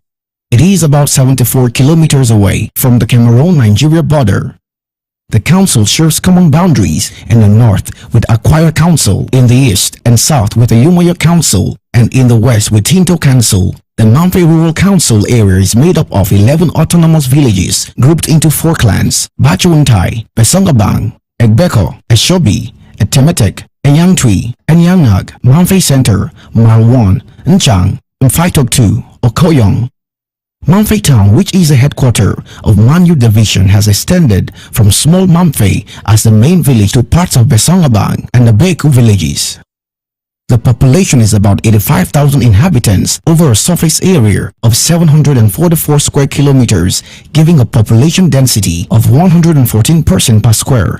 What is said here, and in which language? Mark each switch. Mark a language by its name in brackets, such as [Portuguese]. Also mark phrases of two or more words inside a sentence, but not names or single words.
[English] It is about 74 kilometers away from the Cameroon-Nigeria border. The council shares common boundaries in the north with Akwaya Council, in the east and south with the Umoyo Council, and in the west with Tinto Council. The Mamfe Rural Council area is made up of 11 autonomous villages grouped into 4 clans: Bachuantai, Besongabang, Egbeko, Eshobi, Etemetek, Enyangtui, Enyanag, Mamfe Center, Marwan, Nchang, Mfaitoktu, Okoyong. Mamfe Town, which is the headquarters of Manyu Division, has extended from small Mamfe as the main village to parts of Besongabang and the Beku villages. The population is about 85,000 inhabitants over a surface area of 744 square kilometers, giving a population density of 114 persons per square.